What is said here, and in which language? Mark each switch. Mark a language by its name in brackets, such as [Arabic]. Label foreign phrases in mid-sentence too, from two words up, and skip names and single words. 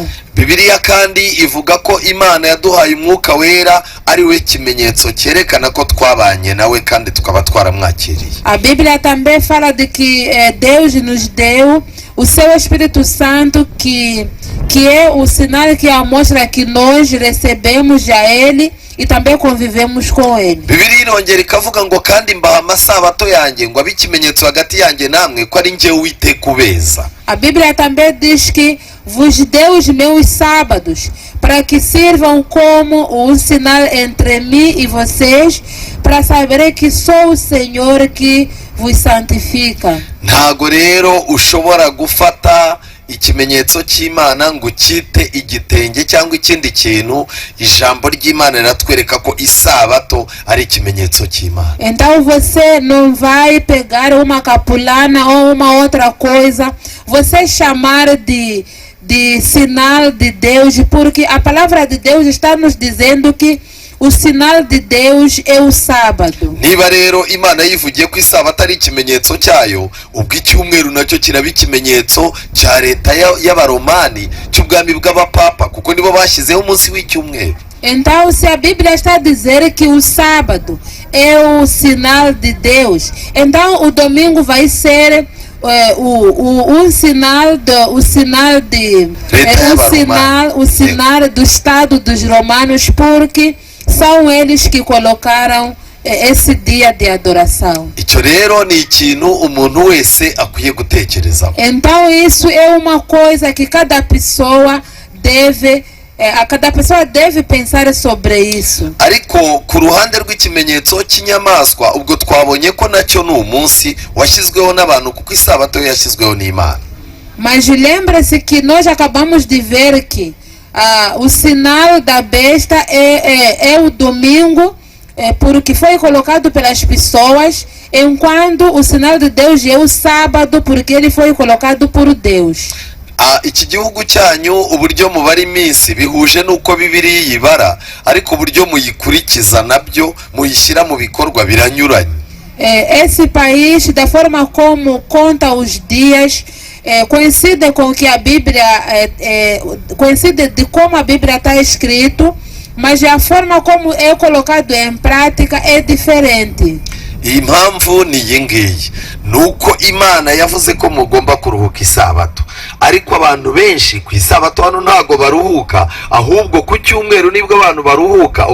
[Kinyarwanda] Bibiliya kandi ivuga ko Imana yaduhaye umwuka wera ari we kimenyetso cyerekana ko twabanye nawe kandi tukaba twaramwakiriye. [Portuguese] A Bíblia também fala de que Deus nos deu o seu Espírito Santo, que é o sinal que mostra que nós recebemos já Ele e também convivemos com Ele. [Kinyarwanda] Bibiliya irongera ikavuga ngo kandi mbaha amasabato yanjye ngo abe ikimenyetso hagati yanjye namwe ko ari njye Uwiteka ubeza. [Portuguese] A Bíblia também diz que vos deu os meus sábados para que sirvam como um sinal entre mim e vocês, para saberem que sou o Senhor que vos santifica. [Kinyarwanda] Ntago rero ushobora gufata ikimenyetso cy'Imana ngo ukite igitenge cyangwa ikindi kintu. Ijambo ry'Imana riratwereka ko isabato ari ikimenyetso cy'Imana. [Portuguese] Então você não vai pegar uma capulana ou uma outra coisa, você chamar de sinal de Deus, porque a palavra de Deus está nos dizendo que o sinal de Deus é o sábado. [Kinyarwanda] Niba rero Imana yivugiye ko isabato ari ikimenyetso cyayo, ubwo icyumweru nacyo kiraba ikimenyetso cya leta y'Abaromani, cy'ubwami bw'Abapapa, kuko nibo bashyizeho umunsi w'icyumweru. [Portuguese] Então, se a Bíblia está a dizer que o sábado é o sinal de Deus, então o domingo vai ser o sinal do Estado dos Romanos, porque são eles que colocaram esse dia de adoração. [Kinyarwanda] Icyo rero ni ikintu umuntu wese akwiye gutekerezaho. [Portuguese] Então isso é uma coisa que cada pessoa deve a cada pessoa deve pensar sobre isso. [Kinyarwanda] ariko ku ruhande rw'ikimenyetso cy'inyamaswa ubwo twabonye ko nacyo ni umunsi washyizweho n'abantu kuko isabato yashyizweho n'Imana. [Portuguese] Mas lembra-se que nós acabamos de ver que o sinal da besta é o domingo, porque foi colocado pelas pessoas, enquanto o sinal de Deus é o sábado, porque ele foi colocado por Deus. [Kinyarwanda] Iki gihugu cyanyu uburyo mubara iminsi bihuje n'uko Bibiliya yibara, ariko uburyo muyikurikiza nabyo muyishyira mu bikorwa biranyuranye. [Portuguese] Esse país, da forma como conta os dias, coincide com que a Bíblia, coincide de como a Bíblia está escrito, mas a forma como é colocado em prática é diferente. [Kinyarwanda] Impamvu ni iyi ngiyi, nuko Imana yavuze ko mugomba kuruhuka isabato, ariko abantu benshi ku isabato hano ntago baruhuka, ahubwo ku cyumweru nibwo abantu baruhuka.